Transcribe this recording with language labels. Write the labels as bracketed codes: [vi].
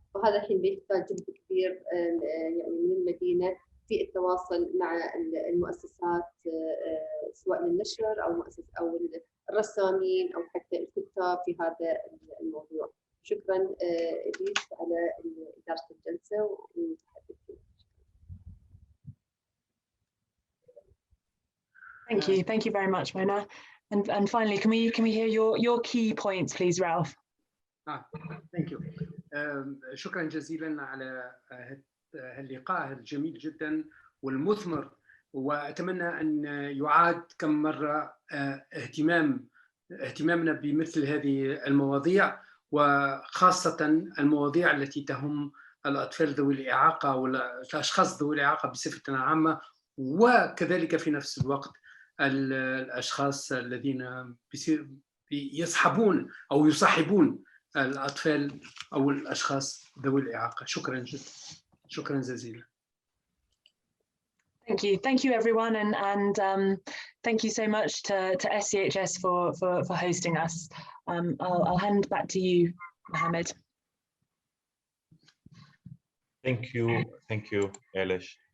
[ar] وهذا الحين بيحتاج جهد كبير يعني من المدينة في التواصل مع المؤسسات، سواء للنشر أو الرسامين أو حتى الكتاب في هذا الموضوع. شكرا إليس على إدارة الجلسة وتحدثي. [en] Thank you very much, Mona. And finally, can we hear your key points, please, Ralph? Thank you. [ar] شكرا جزيلا على اللقاء الجميل جدا والمثمر، وأتمنى أن يعاد كم مرة اهتمامنا بمثل هذه المواضيع، وخاصة المواضيع التي تهم الأطفال ذوي الإعاقة والأشخاص ذوي الإعاقة بصفة عامة، وكذلك في نفس الوقت الأشخاص الذين يصحبون أو يصاحبون الأطفال أو الأشخاص ذوي الإعاقة. شكرا جدا، شكرا جزيلا. [en] Thank you everyone, and thank you so much to SCHS for hosting us. I'll hand back to you, Mohammed. Thank you, Elish.